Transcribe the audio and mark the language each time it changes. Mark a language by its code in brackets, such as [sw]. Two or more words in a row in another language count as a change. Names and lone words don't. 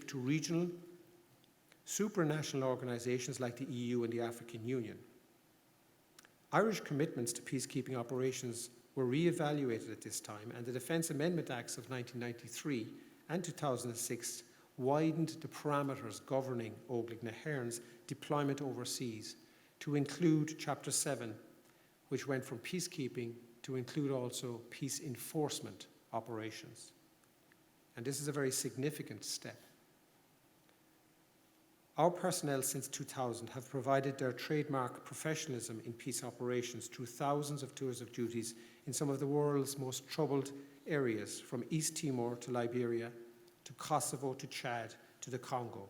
[en] to regional, supranational organisations like the EU and the African Union, Irish commitments to peacekeeping operations were re-evaluated at this time, and the Defence Amendment Acts of 1993 and 2006 widened the parameters governing Óglaigh na hÉireann's deployment overseas to include Chapter 7, which went from peacekeeping to include also peace enforcement operations. And this is a very significant step. Our personnel since 2000 have provided their trademark professionalism in peace operations through thousands of tours of duties in some of the world's most troubled areas, from East Timor to Liberia, to Kosovo, to Chad, to the Congo.